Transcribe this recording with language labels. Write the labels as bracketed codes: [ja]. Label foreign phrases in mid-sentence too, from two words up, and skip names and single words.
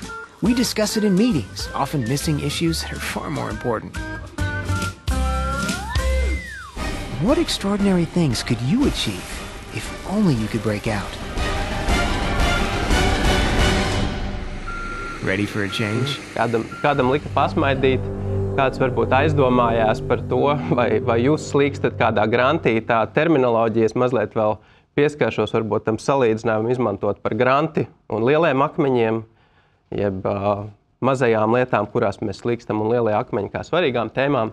[en] We discuss it in meetings, often missing issues that are far more important. What extraordinary things could you achieve if only you could break out? Ready for a change? [lv] Kādam lika pasmaidīt, kāds varbūt aizdomājās par to, vai jūs slīkstat kādā grantī. Tā terminoloģijas mazliet vēl pieskāršos, varbūt tam salīdzinājumu izmantot par granti un lieliem akmeņiem, jeb mazajām lietām, kurās mēs slīkstam, un lielie akmeņi kā svarīgām tēmām.